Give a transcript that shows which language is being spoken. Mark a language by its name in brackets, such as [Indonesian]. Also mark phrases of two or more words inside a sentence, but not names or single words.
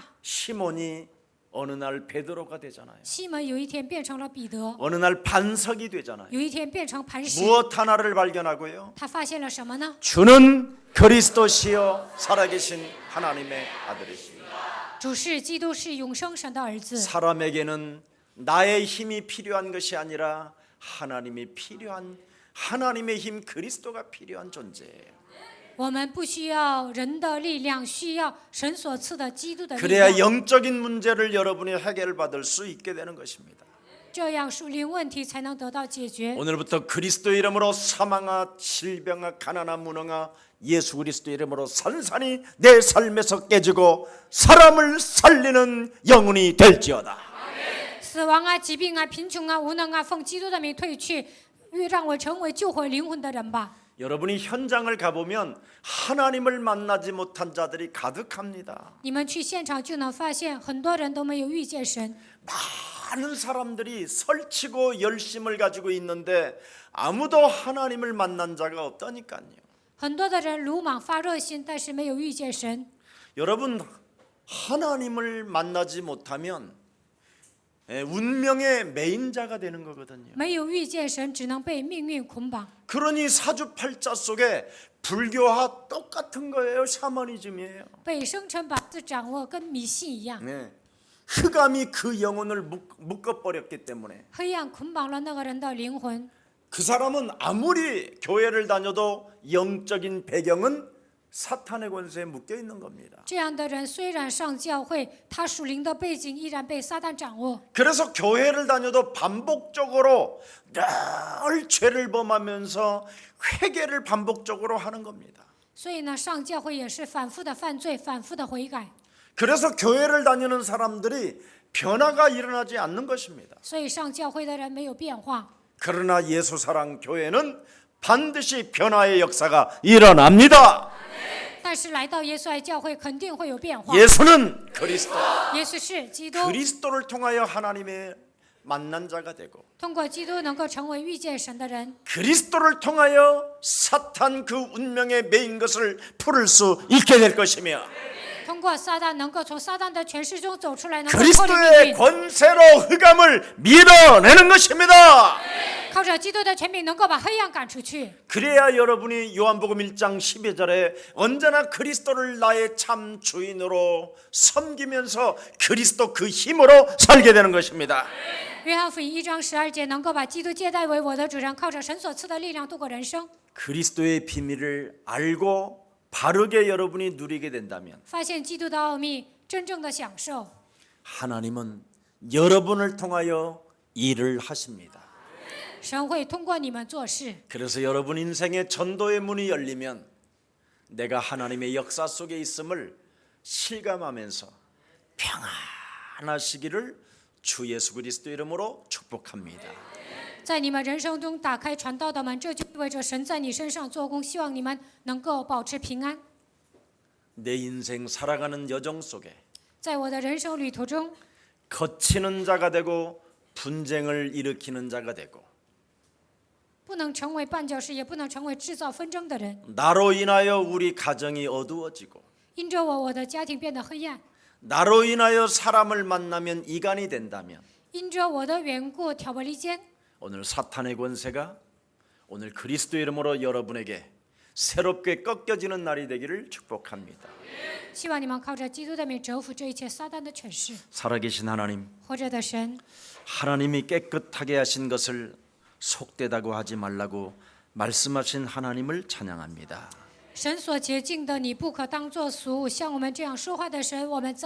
[Korean] 시몬이 어느 날 베드로가 되잖아요. [Chinese] 西门有一天变成了彼得， [Korean] 어느 날 반석이 되잖아요. [Chinese] 有一天变成磐石。 [Korean] 무엇 하나를 발견하고요. [Chinese] 他发现了什么呢？ [Korean] 주는 그리스도시요 살아계신 하나님의 아들이십니다. [Chinese] 主是基督，是永生神的儿子。 [Korean] 사람에게는 나의 힘이 필요한 것이 아니라 하나님이 필요한 하나님의 힘 그리스도가 필요한 존재예요. [Chinese] 我们不需要人的力量，需要神所赐的基督的力 [Korean] 그래야 [Chinese] 量。 [Korean] 영적인 문제를 여러분이 해결받을 수 있게 되는 것입니다. [Chinese] 这样属灵问题才能得到解决。 [Korean] 오늘부터 그리스도 이름으로 사망아 질병아 가난아 무능아 예수 그리스도 이름으로 산산이 내 삶에서 깨지고 사람을 살리는 영혼이 될지어다. [Chinese] 死亡啊、疾病啊、贫穷啊、无能啊，奉基督的名退去，让我成为救回灵魂的人吧。 [Korean] 여러분이 현장을 가보면 하나님을 만나지 못한 자들이 가득합니다. [Chinese] 你们去现场就能发现，很多人都没有遇见神。 [Korean] 많은 사람들이 설치고 열심을 가지고 있는데 아무도 하나님을 만난 자가 없다니까요. [Chinese] 很多的人鲁莽发热心，但是没有遇见神。 [Korean] 여러분 하나님을 만나지 못하면 운명의 매인자가 되는 거거든요. [Chinese] 没有遇见神，只能被命运捆绑。 [Korean] 그러니 사주팔자 속에 불교와 똑같은 거예요. 샤머니즘이에요. [Chinese] 被生辰八字掌握，跟迷信一样。 [Korean] 네. 흑암이 그 영혼을 묶어버렸기 때문에 [Chinese] 黑暗捆绑了那个人的灵魂。 [Korean] 그 사람은 아무리 교회를 다녀도 영적인 배경은 사탄의 권세에 묶여 있는 겁니다. [Chinese] 这样的人虽然上教会，他属灵的背景依然被撒旦掌握。 [Korean] 그래서 교회를 다녀도 반복적으로 늘 죄를 범하면서 회개를 반복적으로 하는 겁니다. [Chinese] 所以呢，上教会也是反复的犯罪，反复的悔改。 [Korean] 그래서 교회를 다니는 사람들이 변화가 일어나지 않는 것입니다. [Chinese] 所以上教会的人没有变化。 [Korean] 그러나 예수사랑 교회는 반드시 변화의 역사가 일어납니다. [Chinese] 但是来到耶稣爱教会，肯定会有变化。 [Korean] 예수는 그리스도. [Chinese] 耶稣是基督， [Korean] 그리스도를 통하여 하나님의 만난 자가 되고 [Chinese] 通过基督能够成为遇见神的人， [Korean] 그리스도를 통하여 사탄 그 운명에 매인 것을 풀을 수 있게 될 것이며 [Chinese] 通过撒旦能够从撒旦的权势中走出来，能够脱离命 [Korean] 그리스도의 [Chinese] 运。 [Korean] 권세로 흑암을 밀어내는 것입니다. [Chinese] 靠着基督的权柄，能够把黑暗赶出去。 [Korean] 그래야 여러분이 요한복음 1장 12절에 언제나 그리스도를 나의 참 주인으로 섬기면서 그리스도 그 힘으로 살게 되는 것입니다. [Chinese] 约翰福音1章12节，能够把基督接待为我的主人，靠着神所赐的力量度过人生。 [Korean] 그리스도의 비밀을 알고 바르게 여러분이 누리게 된다면 [Chinese] 发现基督的奥秘，真正的享受， [Korean] 하나님은 여러분을 통하여 일을 하십니다. [Chinese] 神会通过你们做事。 [Korean] 그래서 여러분 인생의 전도의 문이 열리면 내가 하나님의 역사 속에 있음을 실감하면서 평안하시기를 주 예수 그리스도 이름으로 축복합니다. [Chinese] 在你们人生中打开传道的门，这就意味着神在你身上做工，希望你们能够保持平安。 [Korean] 내 인생 살아가는 여정 속에 [Chinese] 在我的人生旅途中， [Korean] 거치는 자가 되고 분쟁을 일으키는 자가 되고 [Chinese] 不能成为绊脚石，也不能成为制造纷争的人。 [Korean] 나로 인하여 우리 가정이 어두워지고 [Chinese] 因着我，我的家庭变得黑暗； [Korean] 나로 인하여 사람을 만나면 이간이 된다면 [Chinese] 因着我的缘故，挑拨离间。 [Korean] 오늘 사탄의 권세가 오늘 그리스도 이름으로 여러분에게 새롭게 꺾여지는 날이 되기를 축복합니다. [Chinese] 希望你们靠着基督的名折服这一切撒旦的权势。 [Korean] 살아계신 하나님, [Chinese] 活着的神， [Korean] 하나님이 깨끗하게 하신 것을 속되다고 하지 말라고 말씀하신 하나님을 찬양합니다. [Chinese] 神所洁净的，你不可当作俗。像我们这样说话的神，我们赞美你。